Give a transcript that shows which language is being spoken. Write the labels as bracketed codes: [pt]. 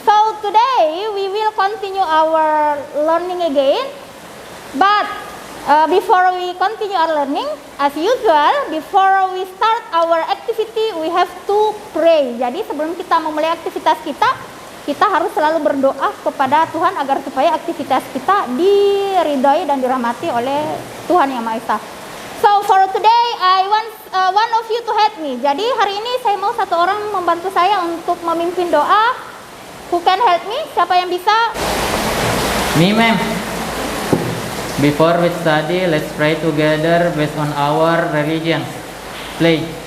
[en] So today we will continue our learning again. But before we continue our learning, as usual, before we start our activity, we have to pray. [id] Jadi sebelum kita memulai aktivitas kita harus selalu berdoa kepada Tuhan agar supaya aktivitas kita diridhoi dan dirahmati oleh Tuhan Yang Maha Esa. [en] So for today, I want one of you to help me. [id] Jadi hari ini saya mau satu orang membantu saya untuk memimpin doa. [en] Who can help me? Siapa yang bisa? Me, ma'am. Before we study, let's pray together based on our religion. Play.